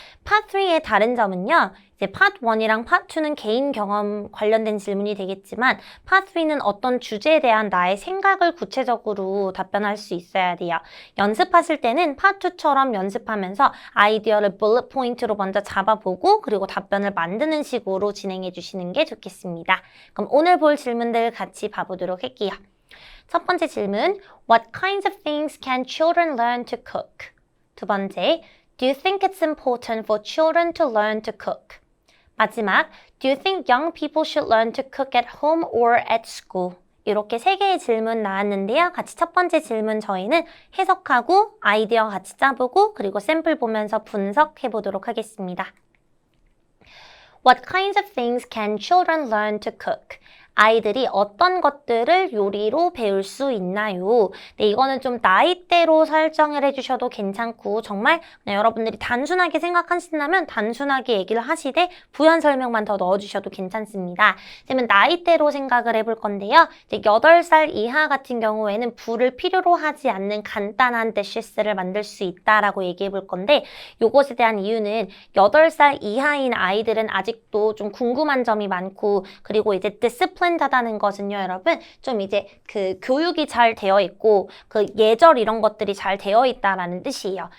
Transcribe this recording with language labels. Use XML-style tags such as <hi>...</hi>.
<ko>Part 3의 다른 점은요. 이제 Part 1이랑 Part 2는 개인 경험 관련된 질문이 되겠지만 Part 3는 어떤 주제에 대한 나의 생각을 구체적으로 답변할 수 있어야 돼요. 연습하실 때는 Part 2처럼 연습하면서 아이디어를 bullet 포인트로 먼저 잡아보고 그리고 답변을 만드는 식으로 진행해 주시는 게 좋겠습니다. 그럼 오늘 볼 질문들 같이 봐보도록 할게요. 첫 번째 질문,</ko> <en>What kinds of things can children learn to cook?</en> <ko>두 번째,</ko> <en>Do you think it's important for children to learn to cook?</en> <ko>마지막,</ko> <en>Do you think young people should learn to cook at home or at school?</en> <ko>이렇게 3개의 질문 나왔는데요. 같이 첫 번째 질문 저희는 해석하고 아이디어 같이 짜보고 그리고 샘플 보면서 분석해 보도록 하겠습니다.</ko> <en>What kinds of things can children learn to cook?</en> <ko>아이들이 어떤 것들을 요리로 배울 수 있나요? 네, 이거는 좀 나이대로 설정을 해주셔도 괜찮고 정말 그냥 여러분들이 단순하게 생각하신다면 단순하게 얘기를 하시되 부연 설명만 더 넣어주셔도 괜찮습니다. 그러면 나이대로 생각을 해볼 건데요. 이제 8살 이하 같은 경우에는 불을 필요로 하지 않는 간단한 dishes,를 만들 수 있다라고 얘기해 볼 건데 이것에 대한 이유는 8살 이하인 아이들은 아직도 좀 궁금한 점이 많고 그리고 이제 discipline 다는 것은요, 여러분, 좀 이제 그 교육이 잘 되어 있고 그 예절 이런 것들이 잘 되어 있다라는 뜻이에요.</ko>